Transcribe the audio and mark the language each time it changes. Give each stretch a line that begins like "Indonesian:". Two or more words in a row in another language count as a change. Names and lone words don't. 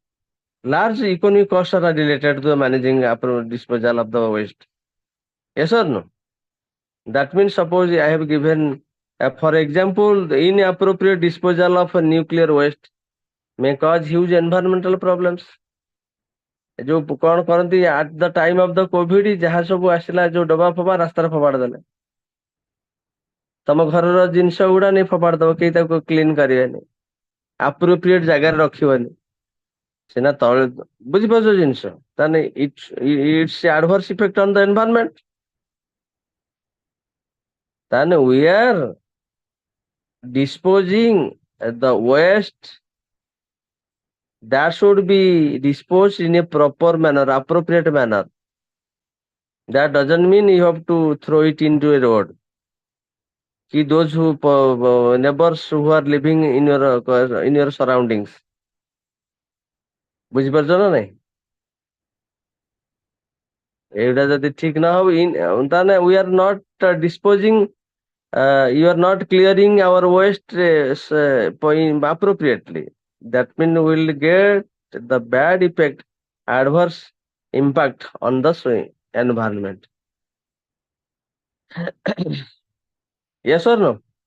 English: Large economic costs are related to the managing disposal of the waste, yes or no? That means suppose I have given, for example, the inappropriate disposal of nuclear waste may cause huge environmental problems।
Odia: ଯୋଉ କଣ କରନ୍ତି
English: at the time of the COVID,
Odia: ଯାହା ସବୁ ଆସିଲା ଯୋଉ ଡବା ଫବା ରାସ୍ତାରେ ଫୋପାଡ଼ି ଦେଲେ। ତମ ଘରର ଜିନିଷ ଗୁଡା ନେଇ ଫୋପାଡ଼ି ଦବ, କେହି ତାକୁ କ୍ଲିନ କରିବେନି, ଆପ୍ରୋପ୍ରିଏଟ ଜାଗାରେ ରଖିବନି, ସିନା ତଳେ, ବୁଝିପାରୁଛ ଜିନିଷ?
English: ତାହେଲେ it's adverse effect on the environment. ତାହେଲେ we are disposing the waste that should be disposed in a proper manner, appropriate manner। That doesn't mean you have to throw it into a road। Ki those who neighbors who are living in your surroundings,
Odia: ବୁଝିପାରୁଛ ନା ନାଇଁ? ଏଇଟା ଯଦି ଠିକ ନ ହବ, ତାହେଲେ
English: we are not disposing, you are not clearing our waste appropriately। That means we will get the bad effect, adverse impact on the environment। Yes or no?